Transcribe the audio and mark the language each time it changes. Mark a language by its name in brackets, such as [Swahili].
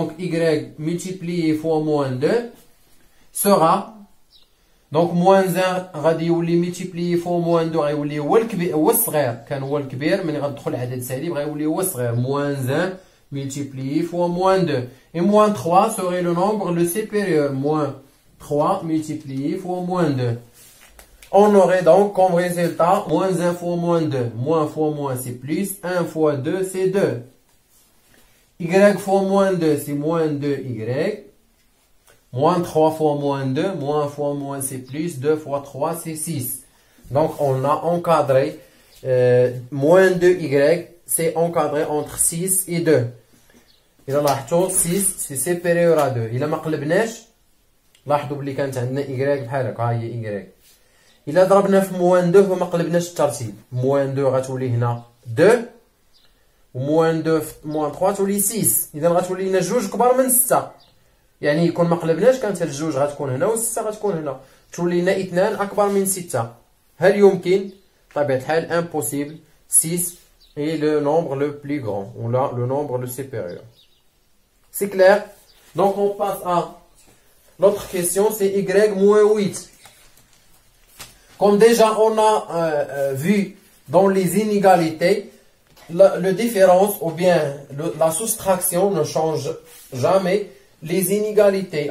[French] Donc, y multiplié fois moins 2 sera, donc moins 1 [Arabic] غادي يولي [French] multiplié fois moins 2 [Arabic] غيولي هو الكبير هو الصغير، كان هو الكبير ملي غندخل عدد سالب غيولي هو الصغير. [French] moins 1 multiplié fois moins 2. Et moins 3 serait le nombre le supérieur. Moins 3 multiplié fois moins 2. On aurait donc comme résultat moins 1 fois moins 2. Moins fois moins c'est plus. 1 fois 2 c'est 2. Y fois moins 2 c'est moins 2y. Moins 3 fois moins 2. Moins fois moins c'est plus. 2 fois 3 c'est 6. Donc on a encadré moins 2y. C'est encadré entre 6 et 2. [Arabic] إذا لاحظتوا 6 سي سيبيريور ا 2. إلا ما قلبناش لاحظوا بلي كانت عندنا إيكغيك بحال هكا، ها هي إيكغيك. إلا ضربنا في موان 2 وما قلبناش الترتيب، موان 2 غتولي هنا 2 وموان 2 في موان 3 تولي 6. إذا غتولي لنا جوج كبار من 6. يعني يكون ما قلبناش كانت الجوج غتكون هنا و6 غتكون هنا، تولي لنا 2 أكبر من 6. هل يمكن؟ بطبيعة الحال impossible. [French] 6 est le nombre le plus grand, ou là le nombre le supérieur. C'est clair? Donc on passe à l'autre question, c'est y moins 8. Comme déjà on a vu dans les inégalités, la différence ou bien la soustraction ne change jamais les inégalités.